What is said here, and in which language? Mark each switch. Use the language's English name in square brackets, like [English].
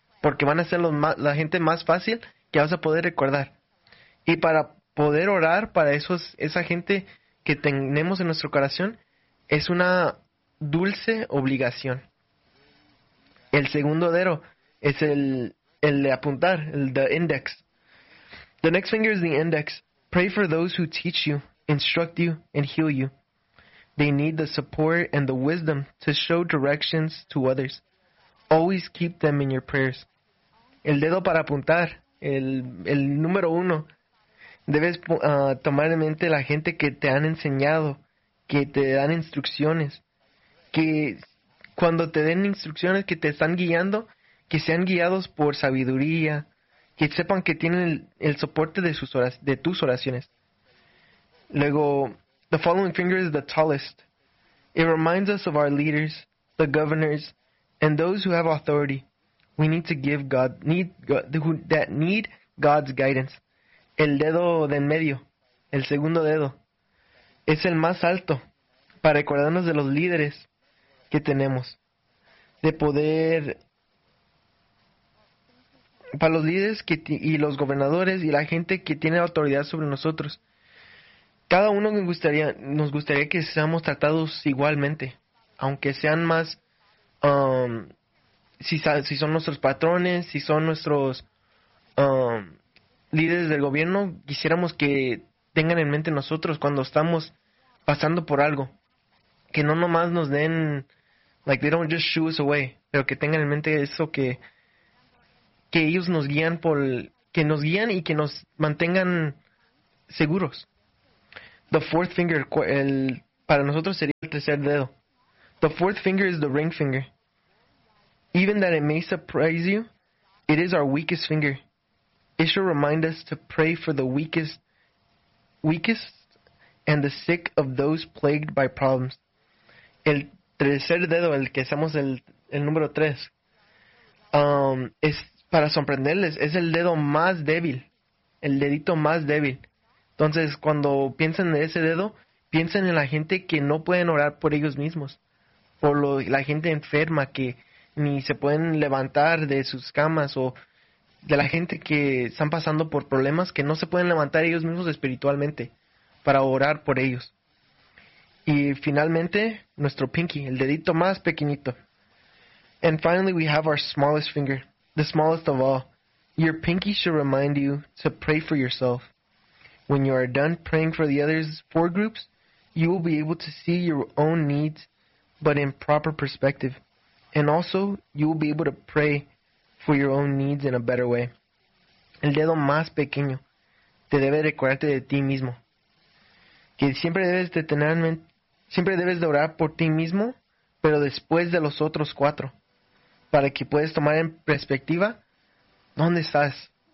[Spanish] Porque van a ser la gente más fácil que vas a poder recordar. Y para poder orar para esa gente que tenemos en nuestro corazón, es una dulce obligación. El segundo dedo es el de apuntar, el de index. [English] The next finger is the index. Pray for those who teach you, instruct you, and heal you. They need the support and the wisdom to show directions to others. Always keep them in your prayers. [Spanish] El dedo para apuntar, el número uno. Debes tomar en mente la gente que te han enseñado, que te dan instrucciones, que cuando te den instrucciones que te están guiando, que sean guiados por sabiduría, que sepan que tienen el soporte de tus oraciones. Luego, [English] the following finger is the tallest. It reminds us of our leaders, the governors, and those who have authority. We need to give God, need who, that need God's guidance. [Spanish] El dedo de en medio, el segundo dedo, es el más alto para recordarnos de los líderes que tenemos, de poder... Para los líderes y los gobernadores y la gente que tiene autoridad sobre nosotros, cada uno nos gustaría que seamos tratados igualmente, aunque sean más, si son nuestros patrones, si son nuestros líderes del gobierno, quisiéramos que tengan en mente nosotros cuando estamos pasando por algo, que no nomás nos den, [English] like they don't just shoo us away, [Spanish] pero que tengan en mente eso que que ellos nos guían por, que nos guían y que nos mantengan seguros. [English] The fourth finger, [Spanish] el, para nosotros sería el tercer dedo. [English] The fourth finger is the ring finger. Even that it may surprise you, it is our weakest finger. It should remind us to pray for the weakest and the sick of those plagued by problems. [Spanish] El tercer dedo, el que hacemos el número tres, es para sorprenderles, es el dedo más débil, el dedito más débil. Entonces, cuando piensen en ese dedo, piensen en la gente que no pueden orar por ellos mismos, por lo, la gente enferma que ni se pueden levantar de sus camas, o de la gente que están pasando por problemas que no se pueden levantar ellos mismos espiritualmente para orar por ellos. Y finalmente, nuestro pinky, el dedito más pequeñito. [English] And finally, we have our smallest finger, the smallest of all. Your pinky should remind you to pray for yourself. When you are done praying for the others, four groups, you will be able to see your own needs, but in proper perspective. And also, you will be able to pray for your own needs in a better way. [Spanish] El dedo más pequeño te debe recordarte de ti mismo. Que siempre debes de tener, siempre debes de orar por ti mismo, pero después de los otros cuatro, para que puedas tomar en perspectiva dónde estás.